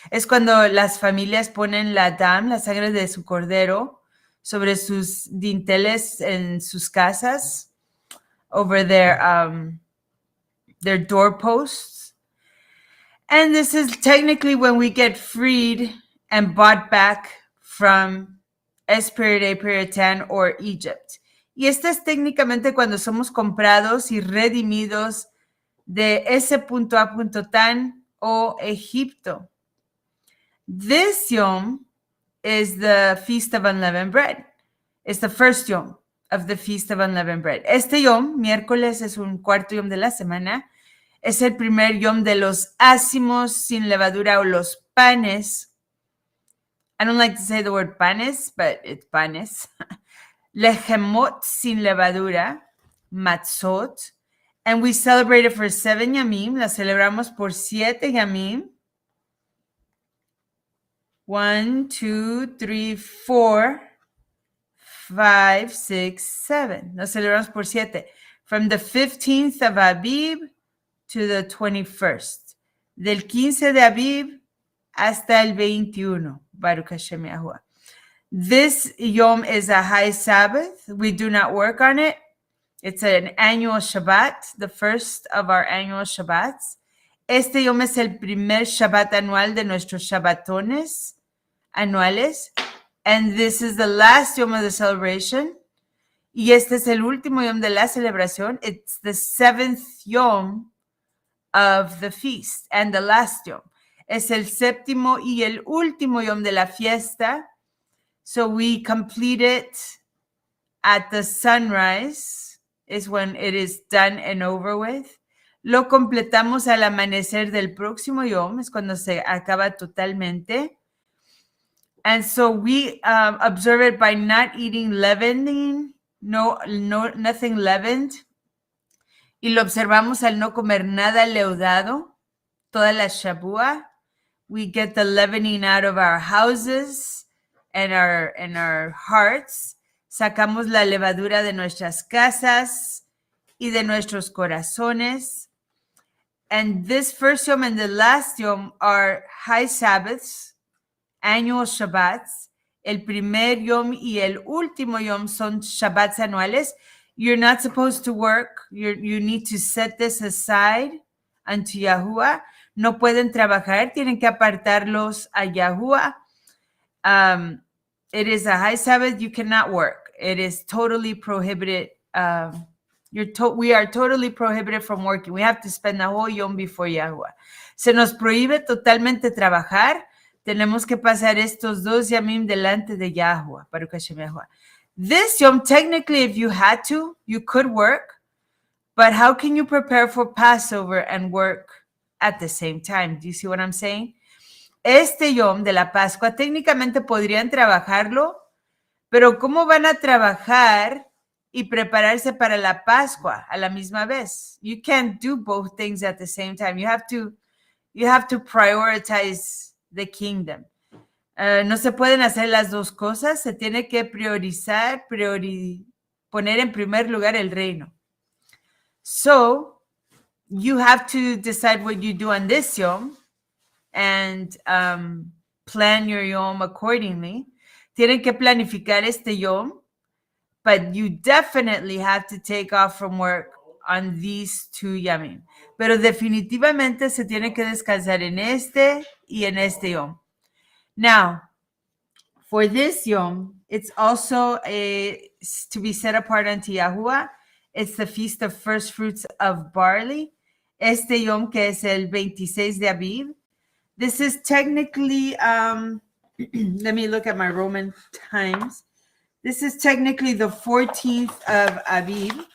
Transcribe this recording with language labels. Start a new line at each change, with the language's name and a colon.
Spanish: Es cuando las familias ponen la sangre de su cordero, sobre sus dinteles en sus casas,
English: over their doorposts. And this is technically when we get freed and bought back from S period A period 10 or Egypt.
Spanish: Y este es técnicamente cuando somos comprados y redimidos de ese punto a punto tan o Egipto.
English: This Yom is the Feast of Unleavened Bread. It's the first Yom of the Feast of Unleavened Bread.
Spanish: Este Yom, miércoles, es un cuarto Yom de la semana. Es el primer Yom de los ácimos sin levadura o los panes.
English: I don't like to say the word panes, but it's panes.
Spanish: Lehemot sin levadura, matzot.
English: And we celebrate it for 7 Yamim.
Spanish: La celebramos por 7 Yamim.
English: 1, 2, 3, 4, 5, 6, 7.
Spanish: Nos celebramos por 7.
English: From the 15th of Abib to the 21st.
Spanish: Del 15 de Abib hasta el 21.
English: Baruch Hashem Yahuwah. This Yom is a high Sabbath. We do not work on it. It's an annual Shabbat, the first of our annual Shabbats.
Spanish: Este Yom es el primer Shabbat anual de nuestros Shabbatones anuales.
English: And this is the last Yom of the celebration.
Spanish: Y este es el último Yom de la celebración.
English: It's the 7th Yom of the feast and the last Yom.
Spanish: Es el séptimo y el último Yom de la fiesta.
English: So we complete it at the sunrise, is when it is done and over with.
Spanish: Lo completamos al amanecer del próximo Yom, es cuando se acaba totalmente.
English: And so we observe it by not eating leavening, nothing leavened.
Spanish: Y lo observamos al no comer nada leudado, toda la SHABBAT.
English: We get the leavening out of our houses and our hearts.
Spanish: Sacamos la levadura de nuestras casas y de nuestros corazones.
English: And this first Yom and the last Yom are high Sabbaths, annual Shabbats.
Spanish: El primer Yom y el último Yom son Shabbats anuales.
English: You're not supposed to work. You need to set this aside unto Yahuwah.
Spanish: No pueden trabajar, tienen que apartarlos a Yahuwah.
English: It is a high Sabbath. You cannot work. It is totally prohibited. We are totally prohibited from working. We have to spend the whole Yom before Yahuwah.
Spanish: Se nos prohíbe totalmente trabajar. Tenemos que pasar estos 2 Yamim delante de Yahuwah.
English: Baruch Hashem Yahuwah. This Yom, technically, if you had to, you could work. But how can you prepare for Passover and work at the same time? Do you see what I'm saying?
Spanish: Este Yom de la Pascua, técnicamente podrían trabajarlo, pero ¿cómo van a trabajar y prepararse para la Pascua a la misma vez?
English: You can't do both things at the same time. You have to prioritize the kingdom.
Spanish: No se pueden hacer las dos cosas. Se tiene que priorizar, poner en primer lugar el reino.
English: So, you have to decide what you do on this Yom and plan your Yom accordingly.
Spanish: Tienen que planificar este Yom,
English: but you definitely have to take off from work on these 2 Yamim.
Spanish: Pero definitivamente se tiene que descansar en este y en este Yom.
English: Now, for this Yom, it's also to be set apart unto Yahuwah. It's the Feast of First Fruits of Barley.
Spanish: Este Yom que es el 26 de Abib.
English: This is technically, let me look at my Roman times. This is technically the 14th of Abib.